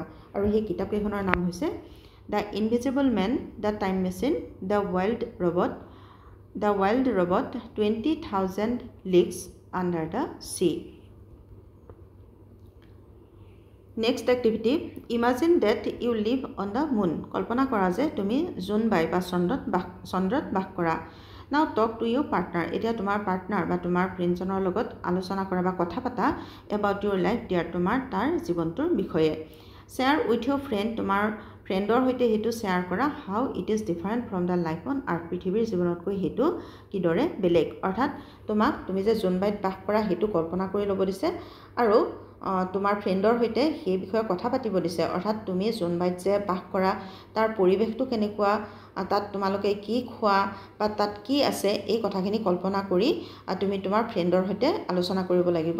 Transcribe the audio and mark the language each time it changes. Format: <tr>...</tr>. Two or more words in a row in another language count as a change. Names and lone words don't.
<as>আৰু সেই কিতাপকেইখনৰ নাম হৈছে দ্য ইনভিজিবল মেন, দ্য টাইম মেচিন, দ্য ৱাইল্ড ৰবট, 20,000 লিগছ আণ্ডাৰ দ্য চি।</as> <en>next activity, imagine that you live on the moon,</en> <as>কল্পনা কৰা যে তুমি জোনবাই বা চন্দ্ৰত বাস কৰা।</as> <en>now talk to your partner,</en> <as>এতিয়া তোমাৰ পাৰ্টনাৰ বা তোমাৰ ফ্ৰেণ্ডজনৰ লগত আলোচনা কৰা বা কথা পাতা</as> <en>about your life there,</en> <as>তাৰ জীৱনটোৰ বিষয়ে।</as> <en>share with your friend,</en> <as>তোমাৰ ফ্ৰেণ্ডৰ সৈতে সেইটো শ্বেয়াৰ কৰা,</as> <en>how it is different from the life on earth,</en> <as>পৃথিৱীৰ জীৱনতকৈ সেইটো কিদৰে বেলেগ। অৰ্থাৎ তুমি যে জোনবাইত বাস কৰা সেইটো কল্পনা কৰি ল'ব দিছে আৰু তোমাৰ ফ্ৰেণ্ডৰ সৈতে সেই বিষয়ে কথা পাতিব দিছে। অৰ্থাৎ তুমি জোনবাইত যে বাস কৰা তাৰ পৰিৱেশটো কেনেকুৱা, তাত তোমালোকে কি খোৱা বা তাত কি আছে, এই কথাখিনি কল্পনা কৰি তুমি তোমাৰ ফ্ৰেণ্ডৰ সৈতে আলোচনা কৰিব লাগিব।</as>